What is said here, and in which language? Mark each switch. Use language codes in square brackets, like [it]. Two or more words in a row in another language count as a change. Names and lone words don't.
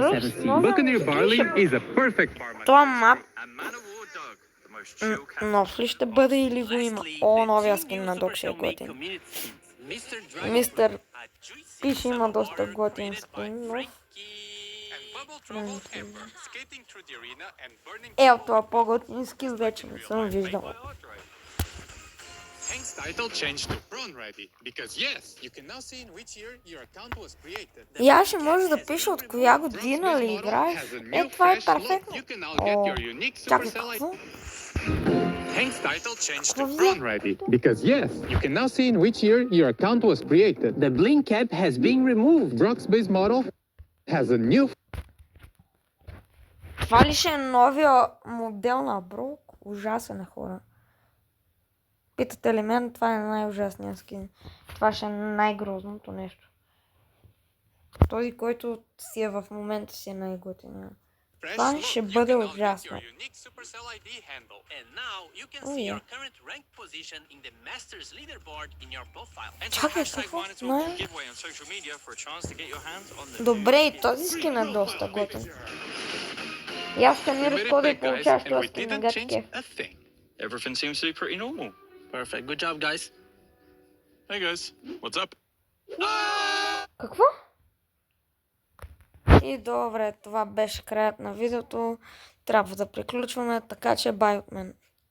[en] Ruffs, 7th sea. no. Buccaneer Barley is a perfect farmer. [bg] Това мап [en] And Man of War Doug, the most chill cat. [bg] нов ли ще бъде или го има? О, новия скин на Док ще е готин. Мистер Пиш има доста готин скин, но [en] Bubble Trouble Ember, skating through the arena and burning [bg] ел това по-готин скин вече не съм виждал. [en] Hank's title changed to Prawn Ready, because yes, you can now see in which year your account was created. [bg] И аз ще може да пиша от коя година ли играеш. Е, това е перфектно. [en] You can now get [bg] О, [en] your unique [bg] чакай, Supercell какво? [en] Hank's title changed to [bg] Какво [en] Prawn Ready, because yes, you can now see in which year your account was created. The bling cap has been removed. Brock's base model has a new [bg] Това ли ще е новия модел на Брок? Ужасен е, хора. Питате ли мен, това е най-ужасният скин. Това ще е най-грозното нещо. Този, който си е в момента, си е най-готиния. [en] Fresh [bg] Това [en] look. [bg] ще [en] You [bg] бъде [en] can now get [bg] ужасно. [en] your unique Supercell ID handle. And now you can Oh, see yeah. your current rank position in the Masters leaderboard in your profile. [bg] Чакай, какво? Не. [en] giveaway on social media for a chance to get your hands on the [bg] Добре, и този скин е доста готин. И аз сканирах кода и получаваш този скин на гадски кеф. [en] a thing. Everything seems to be pretty normal. Perfect. Good job, guys. Hey guys, what's up? [bg] Какво? И добре, това беше краят на видеото. Трябва да приключваме, така че бай от мен.